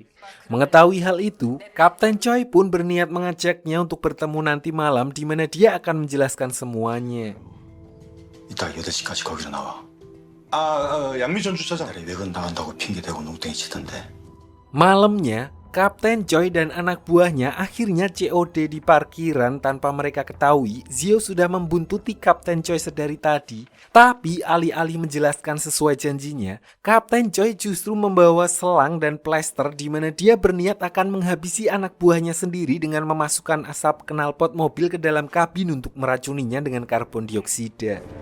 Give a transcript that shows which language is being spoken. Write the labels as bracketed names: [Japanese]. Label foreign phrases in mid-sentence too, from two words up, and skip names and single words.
[Indonesian] Mengetahui hal itu, Kapten Choi pun berniat mengajaknya untuk bertemu nanti malam di mana dia akan menjelaskan semuanya. [Korean] 이따 8시까지 거기로 나와. 양미전 주차장. 외근 나간다고 핑계대고 농땡이 치던데. [Indonesian] Malamnya, Kapten Choi dan anak buahnya akhirnya COD di parkiran tanpa mereka ketahui. Zio sudah membuntuti Kapten Choi sedari tadi. Tapi alih-alih menjelaskan sesuai janjinya, Kapten Choi justru membawa selang dan plester di mana dia berniat akan menghabisi anak buahnya sendiri dengan memasukkan asap knalpot mobil ke dalam kabin untuk meracuninya dengan karbon dioksida.